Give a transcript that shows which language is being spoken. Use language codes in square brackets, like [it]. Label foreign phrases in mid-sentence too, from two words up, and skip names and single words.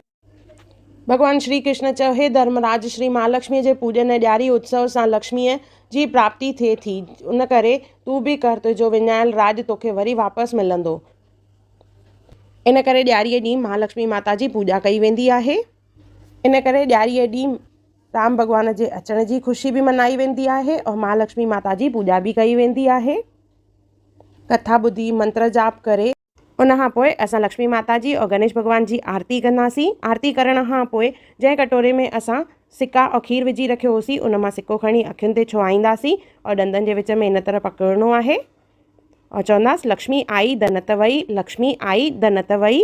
[sd] भॻवानु श्री कृष्ण चयो, हे धर्मराज, श्री महालक्ष्मीअ जे पूजन ऐं ॾियारी उत्सव सां लक्ष्मीअ जी प्राप्ति थिए थी। उन करे तूं बि कर, तुंहिंजो विञायल राज तोखे वरी वापसि मिलंदो। इन करे ॾियारीअ ॾींहुं महालक्ष्मी माता जी पूॼा कई वेंदी आहे। इन करे ॾियारीअ ॾींहुं राम भॻवान जे अचण जी ख़ुशी बि मनाई वेंदी आहे और महालक्ष्मी माता जी पूॼा बि कई वेंदी आहे। कथा ॿुधी, मंत्र जाप करे उन खां पोइ असां लक्ष्मी माता जी और गणेश भॻवान जी आरती कंदासीं। आरती करण खां पोइ जंहिं कटोरे में असां सिक्का और खीर विझी रखियो होसीं, उन मां सिक्को खणी अखियुनि ते छुहाईंदासीं और ॾंदनि जे विच में इन तरह पकड़णो आहे और चवंदासीं, लक्ष्मी आई धनत वई, लक्ष्मी आई धनत वई।